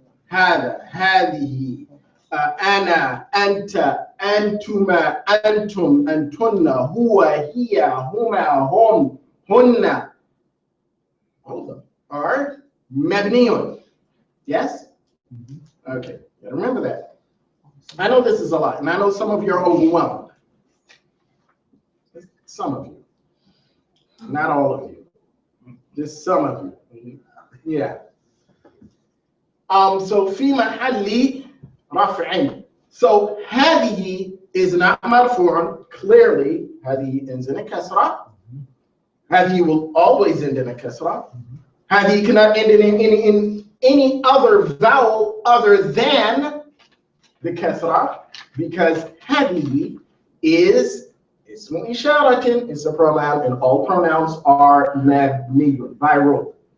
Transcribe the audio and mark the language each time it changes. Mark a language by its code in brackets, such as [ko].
[ar] هذا هذه أنا أنت أنتما أنتم أنتن هو هي هما هم هن. [en] All of them are مبنيون. Yes? Okay, gotta remember that. I know this is a lot, and I know some of you are overwhelmed. Some of you. Not all of you. Just some of you. Yeah. So [ar] في محل رفع. [en] So هذه is not مرفوع. Clearly, هذه ends in a كسرة. هذه will always end in a كسرة. هذه cannot end in any other vowel other than the كسرة, because هذه is اسم إشارة, it's a pronoun, and all pronouns are مبني by rule.